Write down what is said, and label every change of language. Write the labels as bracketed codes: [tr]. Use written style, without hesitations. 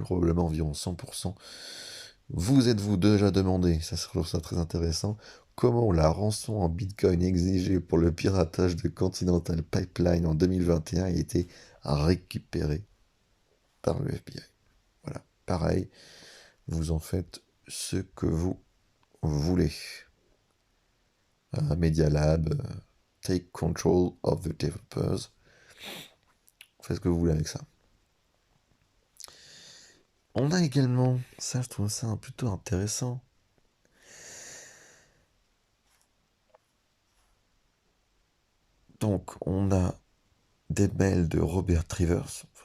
[fr] Probablement environ 100%. Vous êtes-vous déjà demandé, ça je trouve ça très intéressant, comment la rançon en Bitcoin exigée pour le piratage de Continental Pipeline en 2021 a été récupérée par le FBI? Voilà, pareil, vous en faites ce que vous voulez. [en] Media Lab, take control of the developers. [fr] Faites ce que vous voulez avec ça. On a également, ça je trouve ça plutôt intéressant. Donc on a des mails de Robert Trivers.